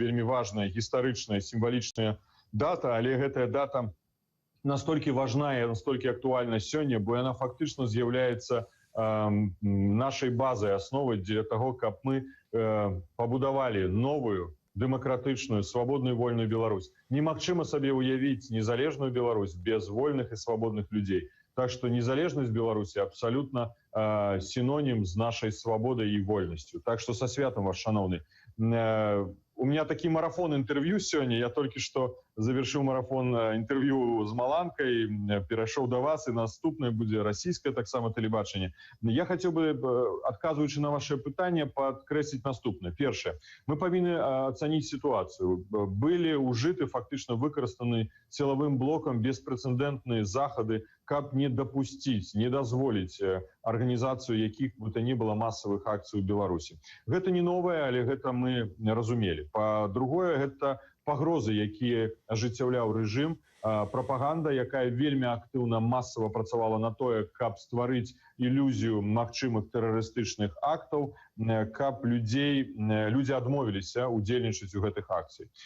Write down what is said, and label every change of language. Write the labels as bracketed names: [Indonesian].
[Belarusian] Вельмі важная, гістарычная, сімвалічная дата, але гэтая дата настолькі важная і настолькі актуальна сёння, бо яна фактычна з'яўляецца нашай базай, асновай для таго, каб мы пабудавалі новую, дэмакратычную, свабодную, вольную Беларусь. Немагчыма сабе ўявіць незалежную Беларусь без вольных і свабодных людзей. [Russian] Так что незалежность Беларуси абсолютно синоним с нашей свободой и вольностью. Так что со святом вас, шановный. У меня такой марафон интервью сегодня. Я только что завершил марафон интервью с Маланкой, перешел до вас, и наступное будет российское, так само, телебачение. Я хотел бы, отказываючи на ваше питание, подкреслить наступное. Первое. Мы повинны оценить ситуацию. Были ужиты, фактично выкористаны силовым блоком беспрецедентные заходы, как не допустить, не дозволить организацию яких бы то ни было массовых акций в Беларуси. Это не новое, але это мы разумели. [Belarusian] По-другое, это пагрозы, якія ажыццяўляў рэжым, прапаганда, якая вельмі актыўна масава працавала на тое, каб стварыць ілюзію магчымых тэрарыстычных актаў, каб людзі адмовіліся удзельнічаць у гэтых акцый.